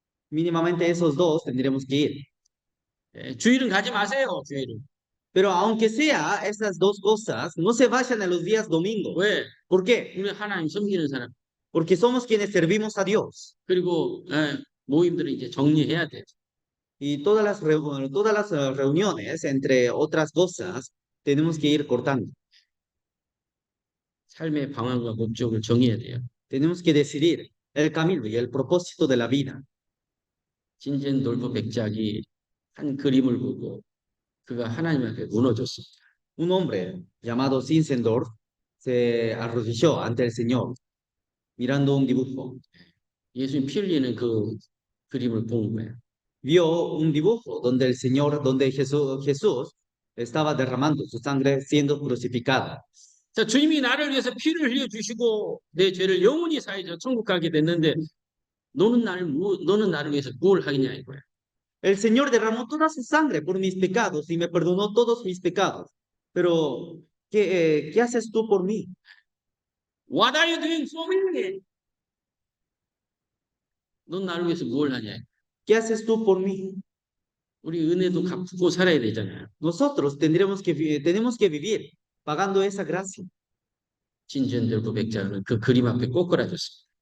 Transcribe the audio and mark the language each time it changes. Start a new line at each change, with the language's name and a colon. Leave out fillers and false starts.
Spanish: Mínimamente esos dos tendremos que ir.
Korean: 주일은 가지 마세요, 주일은.
Spanish: Pero aunque sea esas dos cosas, no se vayan en los días domingos.
Korean: 왜?
Spanish: ¿Por qué?
Korean: 우리 하나님 섬기는 사람.
Spanish: Porque somos quienes servimos a Dios.
Korean: 그리고 모임들을 이제 정리해야 돼.
Spanish: Y todas las reuniones, entre otras cosas, tenemos que ir cortando.
Korean: 삶의 방향과 목적을 정해야 돼요.
Spanish: Tenemos que decidir el camino y el propósito de la vida.
Korean: 진젠돌프 백작이 한 그림을 보고 그가 하나님 앞에 무너졌습니다.
Spanish: Un hombre llamado Zinzendorf se arrodilló ante el Señor mirando un dibujo.
Korean: 예수님 피 흘리는 그 그림을 본 거예요.
Spanish: vio un dibujo donde el Señor, donde Jesús estaba derramando su sangre siendo crucificado.
Korean: 자, 주님이 나를 위해서 피를 흘려주시고 내 죄를 영원히 사해서 천국 가게 됐는데 너는 나를 위해서 뭘 하겠냐 이거야.
Spanish: El Señor derramó toda su sangre por mis pecados y me perdonó todos mis pecados. Pero, ¿qué haces tú por mí?
English: What are you doing for me?
Korean: 넌 나를 위해서 뭘 하냐.
Spanish: ¿Qué haces tú por mí?
Korean: 우리 은혜도 갚고 살아야 되잖아요.
Spanish: Nosotros tenemos que vivir pagando esa gracia.
Korean: 진전들 고백자는 그 그림 앞에 꼬꾸라졌습니다.